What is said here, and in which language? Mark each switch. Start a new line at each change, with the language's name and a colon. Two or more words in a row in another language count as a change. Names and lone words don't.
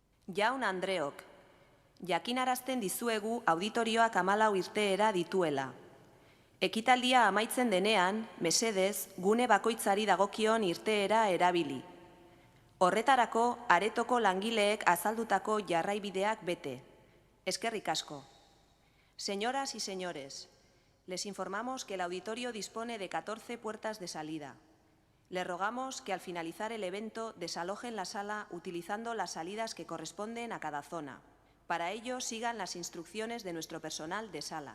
Basque: Jaun Andreok, jakinarazten dizuegu auditorioak 14 irteera dituela. Ekitaldia amaitzen denean, mesedez, gune bakoitzari dagokion irteera erabili. Horretarako, aretoko langileek azaldutako jarraibideak bete. Eskerrik asko.
Spanish: Señoras y señores, les informamos que el auditorio dispone de 14 puertas de salida. Les rogamos que al finalizar el evento desalojen la sala utilizando las salidas que corresponden a cada zona. Para ello, sigan las instrucciones de nuestro personal de sala.